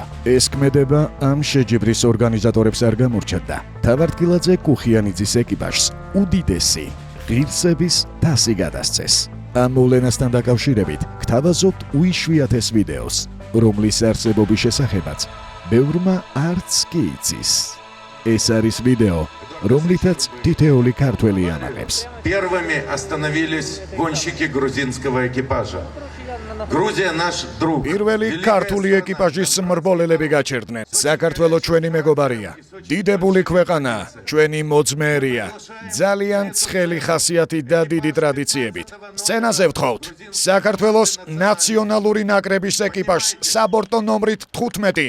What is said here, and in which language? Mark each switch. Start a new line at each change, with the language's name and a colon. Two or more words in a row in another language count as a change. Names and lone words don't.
Georgian: ეს ქმედება ამ შეჯიბრის ორგანიზატორებს არ გამორჩათ და თავარდკილაძე კუხიანიძის ეკიპაჟს უდიდესი ღირსების თასი გადასცეს. ამ მოვლენასთან დაკავშირებით გთავაზობთ უიშვიათეს ვიდეოს, რომლის არსებობის შესახებაც ბევრმა არც კი იცის. ეს არის ვიდეო, რომლითაც თითეული ქართველი ამაყებს.
Russian: Первыми остановились гонщики грузинского экипажа. Грузия наш друг.
Georgian: პირველი ქართული ეკიპაჟის მრბოლელები გაჩერდნენ. საქართველო ჩვენი მეგობარია. დიდებული ქვეყანა, ჩვენი მოძმეერია. ძალიან ცხელი ხასიათით და დიდი ტრადიციებით. სცენაზე ვთხოვთ. საქართველოს ნაციონალური ნაკრების ეკიპაჟს საბორტო ნომრით 15.